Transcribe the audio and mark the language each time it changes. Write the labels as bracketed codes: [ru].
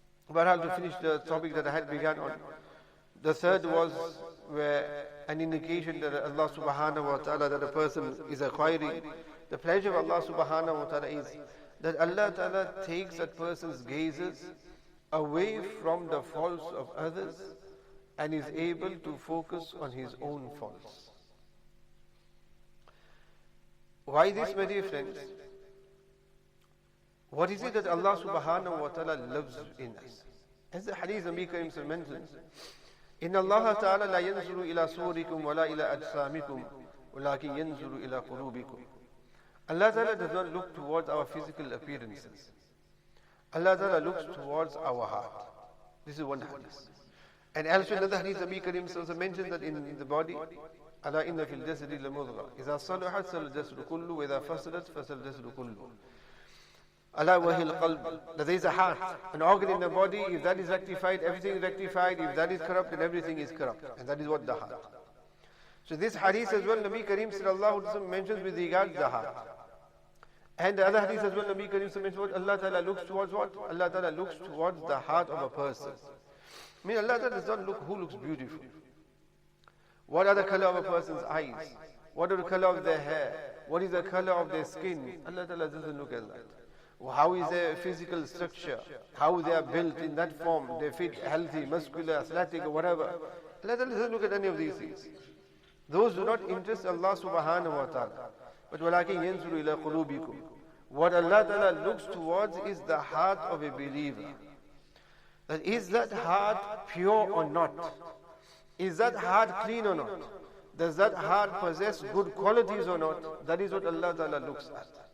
[en] But I'll to finish the topic that I had begun on. The third was where an indication that Allah subhanahu wa ta'ala, that a person is acquiring the pleasure of Allah subhanahu wa ta'ala, is that Allah ta'ala takes that person's gazes away from the faults of others and is able to focus on his own faults. Why this, my dear friends? What is it that Allah subhanahu wa ta'ala loves in us? As the hadith of Nabi Karim mentions, [ar] إِنَّ اللَّهَ تَعَالَى لَا يَنْظُرُ إِلَى صُورِكُمْ وَلَا إِلَى أَجْسَامِكُمْ وَلَكِنْ يَنْظُرُ إِلَى قُلُوبِكُمْ. [en] Allah Ta'ala does not look towards our physical appearances. Allah Ta'ala looks towards our heart. This is one hadith. And elsewhere another hadith, Nabi Karim mentions that in the body, [ar] أَلَا إِنَّ فِي الْجَسَدِ لَمُضْغَةً إِذَا صَلَحَتْ صَلَحَ الْجَسَدُ كُلُّهُ وَإِذَا فَسَدَتْ فَسَدَ الْجَسَدُ كُلُّهُ. Allah وَهِي الْقَلْبُ. [en] That there is a heart, an organ in the body. If that is rectified, everything is rectified. If that is corrupt, then everything is corrupt. And that is what the heart. So this hadith as well, Nabi Karim sallallahu alaihi wasallam mentions with regard to the heart. And the other hadith as well, Nabi Karim mentions what Allah Ta'ala looks towards what? Allah Ta'ala looks towards the heart of a person. I mean, Allah Ta'ala does not look who looks beautiful. What are the color of a person's eyes? What are the color of their hair? What is the color of their skin? Allah Ta'ala doesn't look at that. How is their physical structure? How they are built in that form? They fit healthy, muscular, athletic or whatever. Allah Ta'ala doesn't look at any of these things. Those do not interest Allah subhanahu wa ta'ala. [ar] But وَلَكِنْ يَنْظُرُ إِلَى قُلُوبِكُمْ. [en] What Allah Ta'ala looks towards is the heart of a believer. That is that heart pure or not? Is that heart clean or not? Does that heart possess good qualities or not? That is what Allah Ta'ala looks at.